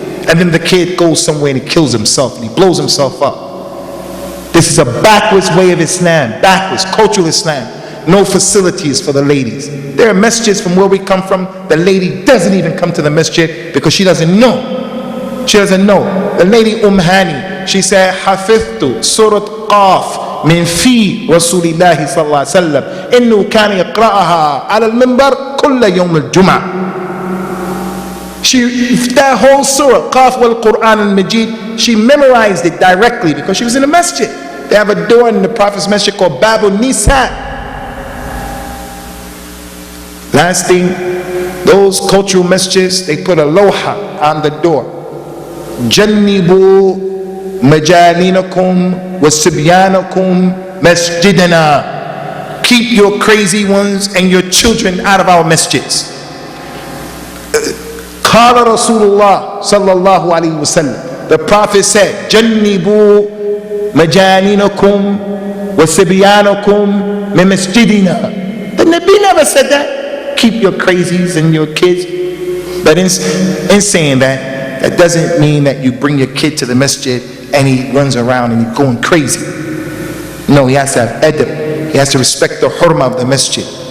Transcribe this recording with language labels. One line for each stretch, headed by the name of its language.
English: And then the kid goes somewhere and he kills himself and he blows himself up. This is a backwards way of Islam, backwards, cultural Islam. No facilities for the ladies. There are masjids from where we come from, the lady doesn't even come to the masjid because she doesn't know. She doesn't know. The lady Hani, she said,
Arabic: حفظت سورة قاف من في رسول الله صلى الله عليه وسلم إنه كان يقرأها على المنبر كل يوم الجمعة.
English: That whole surah, Qaf wal Quran al-Majid, she memorized it directly because she was in a masjid. They have a door in the Prophet's masjid called Babul Nisa. Last thing, those cultural masjids, they put a loha on the door.
Arabic: جنبوا مجانينكم وصبيانكم مسجدنا.
English: Keep your crazy ones and your children out of our masjids.
Arabic: قال رسول الله صلى الله عليه وسلم,
English: the Prophet said,
Arabic: جنبوا مجانينكم وصبيانكم من مسجدنا.
English: The Nabi never said that. Keep your crazies and your kids. But in saying that, that doesn't mean that you bring your kid to the masjid and he runs around and he's going crazy. No, he has to have adab. He has to respect the hurma of the masjid.